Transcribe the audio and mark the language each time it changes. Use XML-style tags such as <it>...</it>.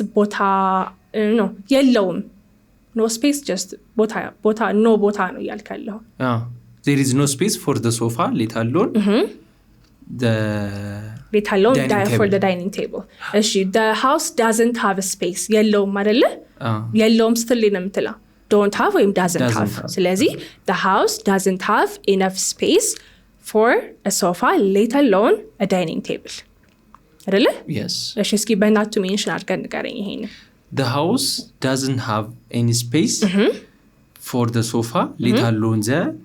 <am>ቦታ no የለውም</am> <en>no space just</en> <am>ቦታ no ቦታ ነው ያልከለው።</am> <en>there is no space for the sofa let alone for the dining table. እሺ the house doesn't have a space</en> <am>የለውም አይደለ? የለውም ስትል ነው የምትለው</am> <en>don't have ወይም doesn't have።</en> <am>ስለዚህ</am> <en>the house doesn't have enough space for a sofa let alone a dining table</en> <am>አይደለ?</am> <en>yes</en> <am>እሺ እስኪ በናት to mention አድርገን ንገረኝ ይሄን።</am> <en>the house doesn't have any space for the sofa let alone the</en>